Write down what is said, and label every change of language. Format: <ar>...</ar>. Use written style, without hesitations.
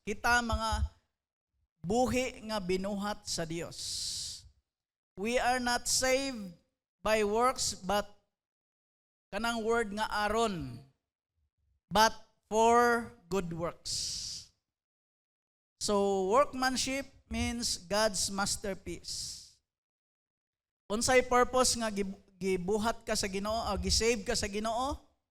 <ceb>Kita mga buhi nga binuhat sa Dios.</ceb> <en>We are not saved by works but</en> <ceb>kanang word nga aron,</ceb> <en>but for good works. So workmanship means God's masterpiece.</en> <ceb>Unsay purpose nga gibuhat ka sa Ginoo o gisave ka sa Ginoo?</ceb>